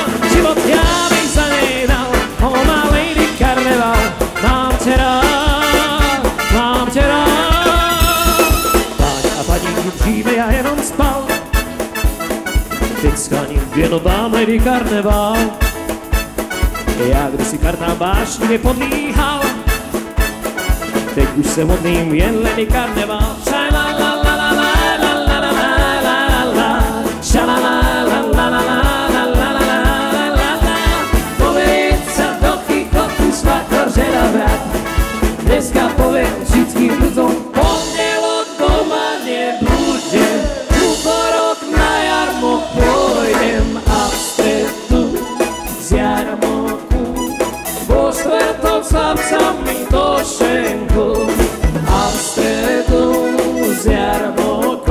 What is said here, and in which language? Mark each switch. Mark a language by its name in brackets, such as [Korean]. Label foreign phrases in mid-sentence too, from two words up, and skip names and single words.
[Czech] Život já bych za něj dal, oh má lady karneval, mám tě rád, mám tě rád. Páni a paní, dříve já jenom spal, teď sklaním věnovám lady karneval. Já kdysi kartám vášnivě podlíhal, teď už se modlím, jen ledy karneval. [Slovak] Povieť sa do chichotu, švakor, žena, brat, dneska poviem všetkým ľuďom: pondelok doma nebudem, útorok na jarmok pôjdem a v stredu z jarmoku, vo štvrtok s chlapcami do šenku a v stredu z jarmoku.